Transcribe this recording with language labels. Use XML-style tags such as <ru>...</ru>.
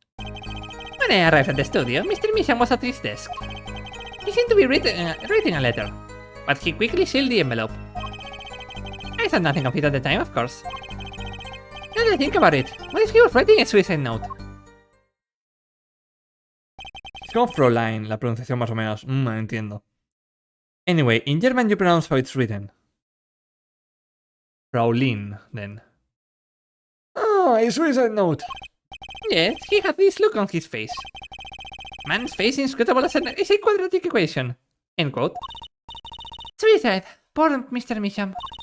<en>When I arrived at the studio, Mr. Misham was at his desk. He seemed to be writing a letter, but he quickly sealed the envelope. I thought nothing of it at the time, of course. Now that I think about it, what if he was writing a suicide note?</en> <es>Es como Fräulein, la pronunciación más o menos. Entiendo.</es> <en>Anyway, in German you pronounce how it's written. Fraulein, then. Ah, a suicide note. Yes, he had this look on his face. Man's face inscrutable as a quadratic equation. End quote. Suicide. Poor Mr. Misham.</en>